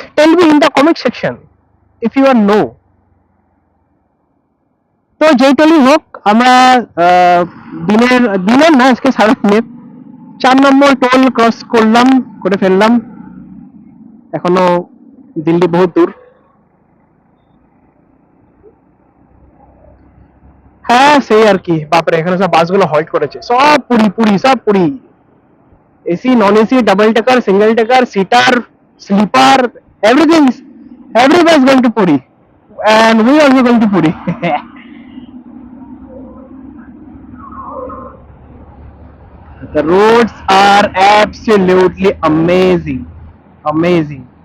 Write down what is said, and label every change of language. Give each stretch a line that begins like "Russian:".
English: Tell me in the comment section if you are know.
Bangla: তো যেই টোলই হোক, আমরা দিনের দিনের না, আজকে সারাদিনের 4 নম্বর টোল ক্রস করলাম, করে ফেললাম। এখনো দিল্লি বহুত দূর। হ্যাঁ, সেই আর কি। বাপরে, এখানে সব বাসগুলো হল্ট করেছে, সব পুরি পুরি, সব Puri.
English: AC, non AC, double decker, single decker, seater, sleeper, everything, every bus going to Puri, and we also going to Puri. The roads are absolutely amazing, amazing.